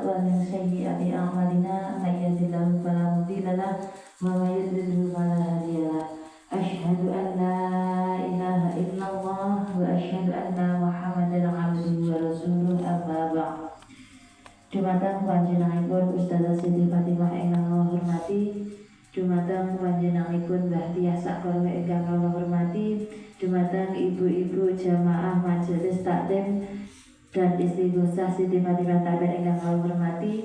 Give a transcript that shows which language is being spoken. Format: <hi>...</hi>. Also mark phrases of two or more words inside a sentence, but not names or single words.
<ar>ومن سيئات أعمالنا من يهده الله فلا مضل له ومن يضلل فلا هادي له أشهد أن لا إله إلا الله وأشهد أن محمدا عبده ورسوله أما بعد.</ar> <jv>Dumateng panjenenganipun Ustazah Siti Fatimah ingkang kula hormati, dumateng panjenenganipun Mbah Tiah sakala ingkang kula hormati, dumateng ibu-ibu jamaah majelis taklim dan istighosah Siti Fatimah Taben ingkang kula hormati.</jv>